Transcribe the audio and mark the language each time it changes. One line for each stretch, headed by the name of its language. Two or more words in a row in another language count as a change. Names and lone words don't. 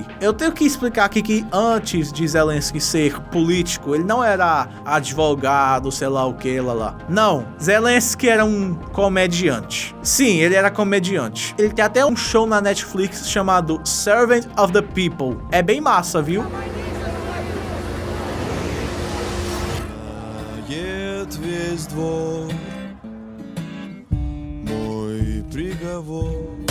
Portuguese: Eu tenho que explicar aqui que antes de Zelensky ser político, ele não era advogado, sei lá o que, lá. Não, Zelensky era um comediante. Sim, ele era comediante. Ele tem até um show na Netflix chamado Servant of the People. É bem massa, viu?
Russian: Весь двор, мой приговор.